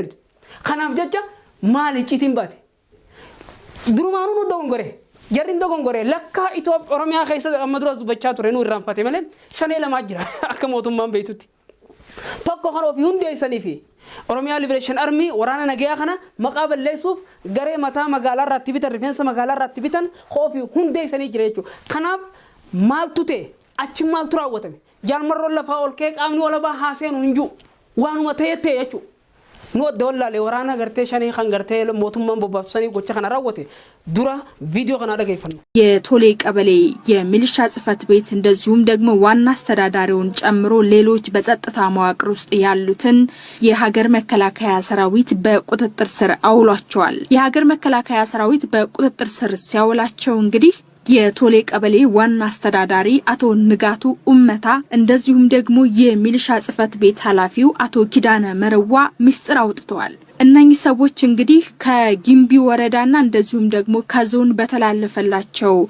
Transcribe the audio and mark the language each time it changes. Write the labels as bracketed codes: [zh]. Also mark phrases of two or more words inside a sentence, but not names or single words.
[om] Kanaaf jecha maali icciitiin baate durumaanuu nu dogongore jarri hin dogongore lakkaa Itoophiyaa Oromiyaa keessa amma duras dubbachaa ture nu irraanfate malee shanee lamaa jira akka mootummaan beektutti tokko kan ofii hundeessanii fi Oromiyaa Liberation Army waraana nagaa kana maqaa balleessuuf garee mataa magaalaa irratti bitan rifeensa magaalaa irratti bitan ofii hundeessanii jira jechuudha. Kanaaf maaltu ta'e achi maaltu raawwatame jaalmarroon lafaa ol ka'ee qaamni walabaa haaseenu hin jiru waanuma ta'e jechuudha. Nu adda wallaalee waraana gartee shanii kan gartee mootummaan bobbaafsanii gocha kana raawwate dura ቪዲዮ kana dhaggeeffannu. [am] የቶሌ ቀበሌ የሚሊሻ ጽፈት ቤት እንደዚሁም ደግሞ ዋና አስተዳዳሪውን ጨምሮ ሌሎች በጸጥታ መዋቅር ውስጥ ያሉትን የሀገር መከላከያ ሰራዊት በቁጥጥር ስር አውሏቸዋል። የሀገር መከላከያ ሰራዊት በቁጥጥር ስር ሲያውላቸው እንግዲህ የቶሌ ቀበሌ ዋና አስተዳዳሪ አቶ ንጋቱ ኡመታ እንደዚሁም ደግሞ የሚሊሻ ጽፈት ቤት ኃላፊው አቶ ኪዳነ መረዋ ምስጢር አውጥተዋል። እነኚህ ሰዎች እንግዲህ ከጊምቢ ወረዳና እንደዚሁም ደግሞ ከዞን በተላለፈላቸው